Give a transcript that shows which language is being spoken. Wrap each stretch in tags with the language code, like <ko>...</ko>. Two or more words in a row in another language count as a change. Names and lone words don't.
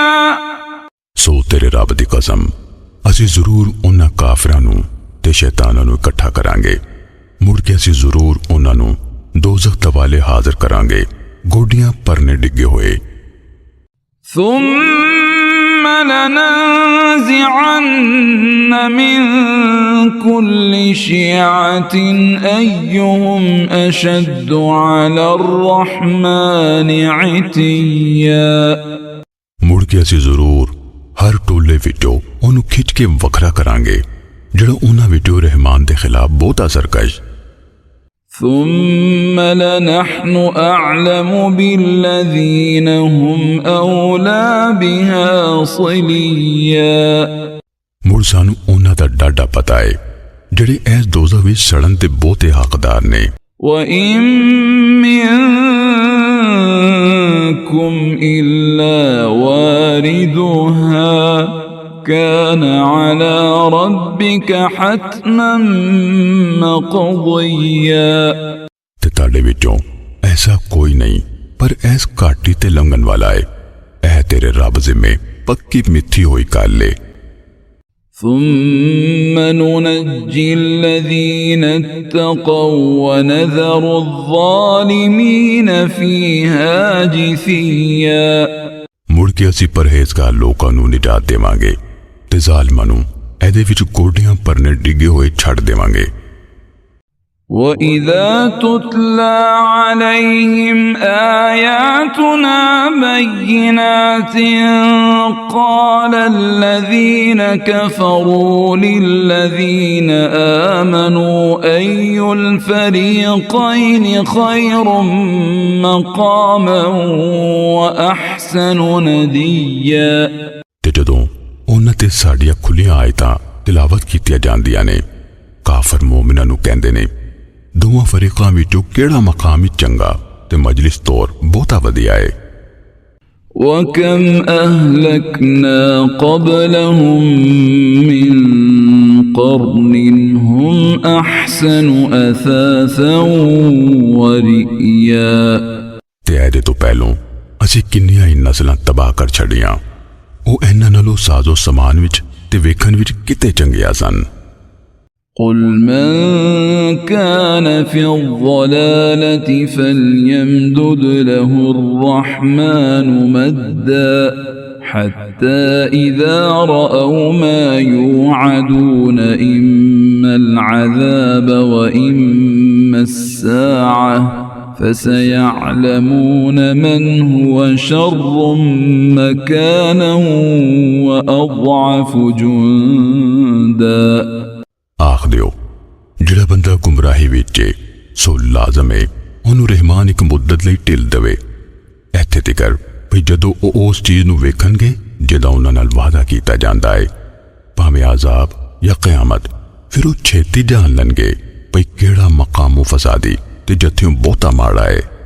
<pa>ਸੋ ਤੇਰੇ ਰੱਬ ਦੀ ਕਸਮ ਅਸੀ ਜ਼ਰੂਰ ਉਨ੍ਹਾਂ ਕਾਫ਼ਿਰਾਂ ਨੂੰ ਤੇ ਸ਼ੈਤਾਨਾਂ ਨੂੰ ਇਕੱਠਾ ਕਰਾਂਗੇ ਮੁੜ ਕੇ ਅਸੀ ਜ਼ਰੂਰ ਉਨ੍ਹਾਂ ਨੂੰ ਦੋਜ਼ਖ਼ ਦਵਾਲੇ ਹਾਜ਼ਿਰ ਕਰਾਂਗੇ ਗੋਡੀਆਂ ਪਰਨੇ ਡਿੱਗੇ ਹੋਏ।</pa> <ar>ثم لننزعن من كل شيعة أيهم أشد على الرحمن عتيا।</ar> <pa>ਮੁੜ ਕੇ ਅਸੀ ਜ਼ਰੂਰ ਹਰ ਟੋਲੇ ਵਿਚੋਂ ਉਨ੍ਹੇਂ ਖਿੱਚ ਕੇ ਵੱਖਰਾ ਕਰਾਂਗੇ ਜਿਹੜਾ ਉਨ੍ਹਾਂ ਵਿਚੋਂ ਰਹਿਮਾਨ ਦੇ ਖ਼ਿਲਾਫ਼ ਬਹੁਤ ਅਸਰਕਸ਼।</pa> <ar>ثم لنحن أعلم بالذين هم أولى بها صليا।</ar> <pa>ਮੁੜ ਸਾਨੂੰ ਉਨ੍ਹਾਂ ਦਾ ਡਾਢਾ ਪਤਾ ਹੈ ਜਿਹੜੇ ਇਸ ਦੋਜ਼ਖ਼ ਵਿਚ ਸੜਨ ਤੇ ਬਹੁਤੇ ਹੱਕਦਾਰ ਨੇ।</pa> <ar>وإن منكم إلا واردها كان على ربك حتما مقضيا।</ar> <pa>ਤੇ ਤਾੜੇ ਵਿਚੋਂ ਐਸਾ ਕੋਈ ਨਹੀਂ ਪਰ ਐਸ ਘਾਟੀ ਤੇ ਲੰਘਣ ਵਾਲਾ ਹੈ ਐ ਤੇਰੇ ਰੱਬ ਜ਼ਿੰਮੇ ਪੱਕੀ ਮਿਥੀ ਹੋਈ ਗੱਲ ਹੈ।</pa> <ar>ثم ننجي الذين الذين اتقوا ونذر الظالمين فيها جثيا।</ar> <pa>ਮੁੜ ਕੇ ਅਸੀਂ ਪਰਹੇਜ਼ਗਾਰ ਲੋਕਾਂ ਨੂੰ ਨਿਜਾਤ ਦੇਵਾਂਗੇ ਤੇ ਜ਼ਾਲਮਾਂ ਨੂੰ ਇਹਦੇ ਵਿੱਚ ਗੋਡਿਆਂ ਭਰਨੇ ਡਿੱਗੇ ਹੋਏ ਛੱਡ ਦੇਵਾਂਗੇ।</pa> <ar>وَإِذَا تُتْلَى عَلَيْهِمْ آيَاتُنَا بَيِّنَاتٍ قَالَ الَّذِينَ كَفَرُوا لِلَّذِينَ آمَنُوا أَيُّ الْفَرِيقَيْنِ خَيْرٌ مَقَامًا وَأَحْسَنُ نَدِيًّا।</ar> <pa>ਤੇ ਜਦੋਂ ਉਹਨਾਂ ਤੇ ਸਾਡੀਆਂ ਖੁੱਲੀਆਂ ਆਇਤਾਂ ਤਿਲਾਵਤ ਕੀਤੀਆਂ ਜਾਂਦੀਆਂ ਨੇ, ਕਾਫਰ ਮੂਮਿਨਾਂ ਨੂੰ ਕਹਿੰਦੇ ਨੇ, ਦੋਵਾਂ ਫਰੀਕਾਂ ਵਿੱਚੋਂ ਕਿਹੜਾ ਮਕਾਮ ਚੰਗਾ ਤੇ ਮਜਲਿਸ ਤੌਰ ਬਹੁਤਾ ਵਧੀਆ ਹੈ।</pa> <ar>وَكَمْ أَهْلَكْنَا قَبْلَهُمْ مِنْ قَرْنٍ هُمْ أَحْسَنُ أَثَاثًا وَرِئْيًا।</ar> <pa>ਤੇ ਇਹਦੇ ਤੋਂ ਪਹਿਲੋਂ ਅਸੀਂ ਕਿੰਨੀਆਂ ਹੀ ਨਸਲਾਂ ਤਬਾਹ ਕਰ ਛੱਡੀਆਂ, ਉਹ ਇਹਨਾਂ ਨਾਲੋਂ ਸਾਜ਼ੋ ਸਮਾਨ ਵਿੱਚ ਤੇ ਵੇਖਣ ਵਿੱਚ ਕਿਤੇ ਚੰਗੀਆਂ ਸਨ।</pa> <ar>قل من كان في الضلالة فليمدد له الرحمن مدا حتى إذا رأوا ما يوعدون إما العذاب وإما الساعة فسيعلمون من هو شر مكانا وأضعف جندا۔</ar> <pa>ਆਖ ਦਿਓ, ਜਿਹੜਾ ਬੰਦਾ ਗੁੰਮਰਾਹੀ ਵਿੱਚ ਏ ਸੋ ਲਾਜ਼ਮ ਏ ਉਹਨੂੰ ਰਹਿਮਾਨ ਇੱਕ ਮੁੱਦਤ ਲਈ ਢਿੱਲ ਦੇਵੇ, ਇੱਥੇ ਤੀਕਰ ਭਈ ਜਦੋਂ ਉਹ ਉਸ ਚੀਜ਼ ਨੂੰ ਵੇਖਣਗੇ ਜਿਹਦਾ ਉਹਨਾਂ ਨਾਲ ਵਾਅਦਾ ਕੀਤਾ ਜਾਂਦਾ ਏ, ਭਾਵੇਂ ਆਜ਼ਾਬ ਜਾਂ ਕਿਆਮਤ, ਫਿਰ ਉਹ ਛੇਤੀ ਜਾਣ ਲੈਣਗੇ ਭਈ ਕਿਹੜਾ ਮਕਾਮੋ ਫਸਾਦੀ ਤੇ ਜੱਥਿਓਂ ਬਹੁਤਾ ਮਾੜਾ ਏ।</pa>